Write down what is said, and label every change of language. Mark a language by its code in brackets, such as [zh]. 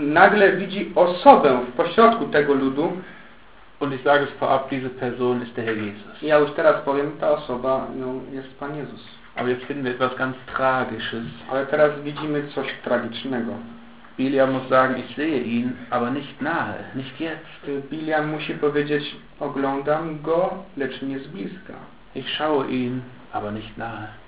[pl] nagle widzi osobę w pośrodku tego ludu. [de] Und ich sage es vorab, diese Person ist der Herr Jesus. [pl] Ja już teraz powiem, ta osoba jest Pan Jezus. [de] Aber jetzt finden wir etwas ganz Tragisches. [pl] Ale teraz widzimy coś tragicznego. [de] Biliam muss sagen, ich sehe ihn, aber nicht nahe, nicht jetzt. [pl] Biliam musi powiedzieć, oglądam go, lecz nie z bliska. [de] Ich schaue ihn, aber nicht nahe.